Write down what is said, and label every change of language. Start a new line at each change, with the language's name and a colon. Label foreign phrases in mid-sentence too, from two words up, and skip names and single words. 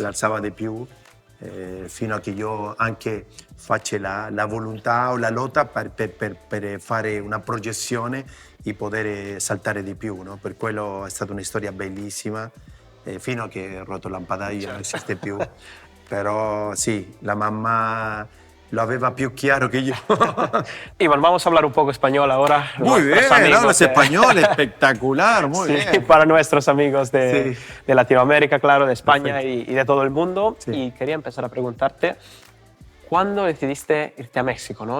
Italian: l'alzava di più, fino a che io anche faccio la volontà o la lotta per fare una proiezione e poter saltare di più, no? Per quello è stata una storia bellissima, fino a che ho rotto il lampadario, non esiste più.
Spanish: Pero sí, la mamá lo
Italian: aveva più chiaro
Spanish: que yo. Iván, vamos a hablar un poco español ahora. Muy bien, Nuestros amigos hablas de- español, espectacular, muy Sí, bien. para nuestros amigos de, Sí. de Latinoamérica, claro, de España Perfecto. y de todo el mundo. Sí. Y quería empezar a preguntarte, ¿cuándo decidiste irte a México, ¿no?